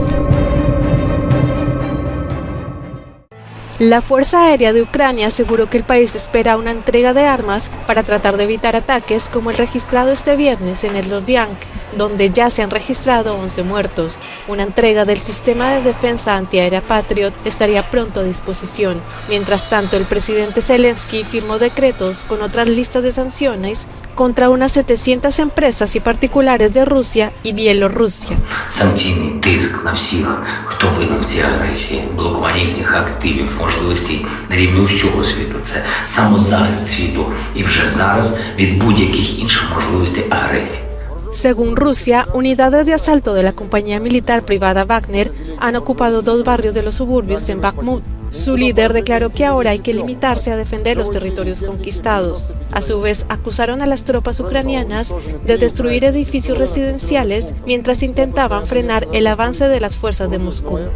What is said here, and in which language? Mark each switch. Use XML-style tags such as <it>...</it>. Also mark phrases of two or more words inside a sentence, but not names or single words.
<es>La Fuerza Aérea de Ucrania aseguró que el país espera una entrega de armas para tratar de evitar ataques como el registrado este viernes en Sloviansk, donde ya se han registrado 11 muertos. Una entrega del sistema de defensa antiaérea Patriot estaría pronto a disposición. Mientras tanto, el presidente Zelensky firmó decretos con otras listas de sanciones contra unas 700 empresas y particulares de Rusia y Bielorrusia.</es> <uk>Санкційний тиск на всіх, хто винен в цій агресії, блокування їхніх активів, можливостей на рівні усього світу. Це самозахист світу і вже зараз від будь-яких інших можливостей агресії.</uk> <es>Según Rusia, unidades de asalto de la compañía militar privada Wagner han ocupado 2 barrios de los suburbios en Bakhmut. Su líder declaró que ahora hay que limitarse a defender los territorios conquistados. A su vez, acusaron a las tropas ucranianas de destruir edificios residenciales mientras intentaban frenar el avance de las fuerzas de Moscú.</es>